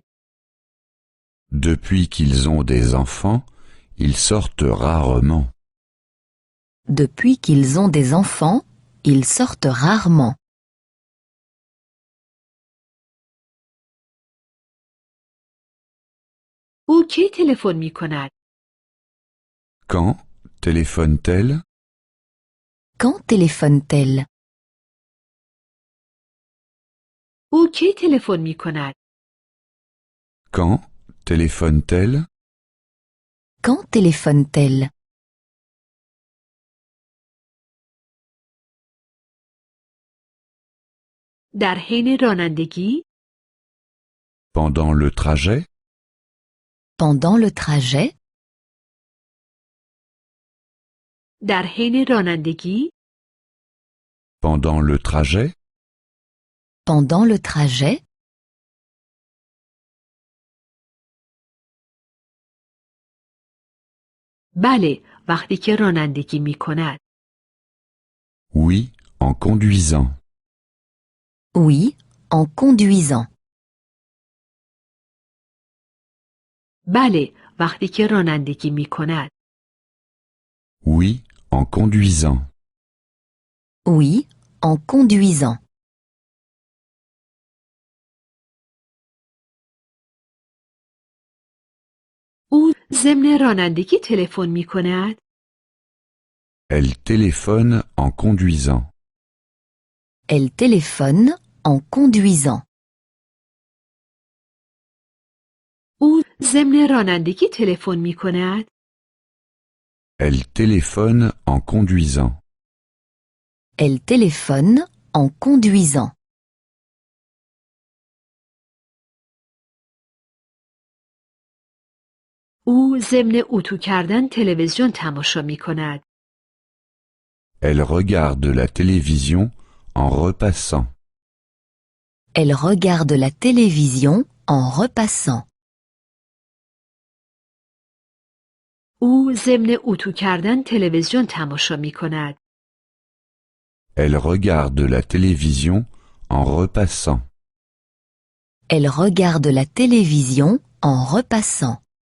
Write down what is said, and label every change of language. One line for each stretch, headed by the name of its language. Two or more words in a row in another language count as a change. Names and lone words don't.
French: Depuis qu'ils ont des enfants, ils sortent rarement. Depuis qu'ils ont des enfants, ils sortent rarement.
Persian: او کی تلفن می کند؟
French: Quand téléphone-t-elle? Quand téléphone-t-elle?
Persian: او کی تلفن می کند؟
French: Quand téléphone-t-elle? Quand téléphone-t-elle?
Persian: در حین رانندگی؟
French: Pendant le trajet? Pendant le trajet,
Persian: در حین رانندگی،
French: Pendant le trajet, pendant le trajet,
Persian: بله، وقتی که رانندگی می کند.
French: oui, en conduisant. oui, en conduisant.
Persian: بله، وقتی که رانندگی می کند.
French: Oui, en conduisant. oui, en conduisant.
Persian: او ضمن رانندگی تلفن می کند.
French: Elle téléphone en conduisant. Elle téléphone en conduisant.
Persian: او ضمن رانندگی تلفن می کند.
French: Elle téléphone en conduisant. Elle téléphone en conduisant.
Persian: او ضمن اتو کردن تلویزیون تماشا می کند.
French: Elle regarde la télévision en repassant. Elle regarde la télévision en repassant.
Persian: او ضمن اتو کردن تلویزیون تماشا می کند.
French: Elle regarde la télévision en repassant. Elle regarde la télévision en repassant.